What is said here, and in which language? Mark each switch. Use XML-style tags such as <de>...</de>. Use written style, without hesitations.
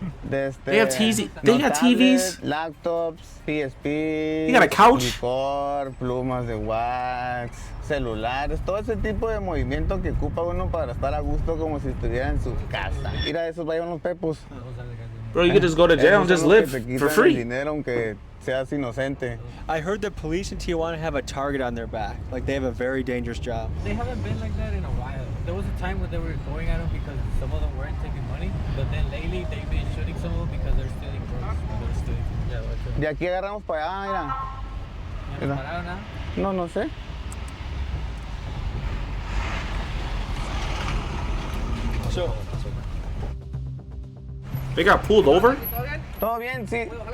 <en>They have TVs. Laptops, PSP. You got a couch?</en> <es>Licor, plumas de wax, celulares, todo ese tipo de movimiento que ocupa uno para estar a gusto como si estuviera en su casa. Mira, esos vayan los pepos.</es> <en>Bro, you could just go to jail and just live for free.</en> <es>Dinero aunque seas inocente.</es> <en>I heard the police in Tijuana have a target on their back. Like they have a very dangerous job. They haven't been like that in a while. There was a time when they were going at them because some of them weren't taking money, but then lately they've been shooting some of them because they're stealing drugs. They're stealing. Yeah, like</en> <es>De aquí agarramos para allá, mira. No, no sé. So,</es> <en>They got pulled over?</en> <es>Todo bien, sí.</es>